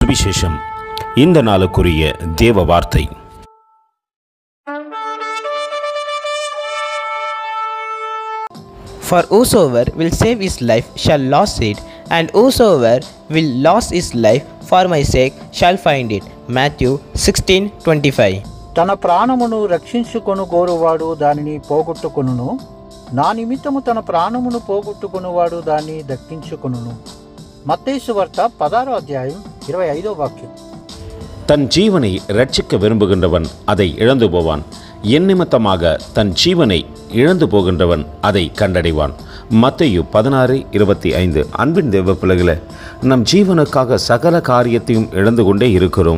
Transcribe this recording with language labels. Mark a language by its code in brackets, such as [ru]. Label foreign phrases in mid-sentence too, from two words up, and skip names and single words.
[ta] சுவிசேஷம். இந்த நாளுக்குரிய தேவ வார்த்தை. [en] For whosoever will save his life shall lose it, and whosoever will lose his life for my sake shall find it. Matthew 16:25. [te] తన ప్రాణమును రక్షించుకొను గోరువాడు దానిని పోగొట్టుకొనును, నా నిమిత్తము తన ప్రాణమును పోగొట్టుకొనువాడు దాన్ని దక్కించుకొనును. [ta] மத்தேயு சுவார்த்த 16 அத்தியாயம் 25 வாக்கியம். தன் ஜீவனை ரட்சிக்க விரும்புகின்றவன் அதை இழந்து போவான். என் நிமித்தமாக தன் ஜீவனை இழந்து போகின்றவன் அதை கண்டடைவான். மத்தேயு 16:25. அன்பின் தேவ பிள்ளைகளே, நம் ஜீவனுக்காக சகல காரியத்தையும் இழந்து கொண்டே இருக்கிறோம்.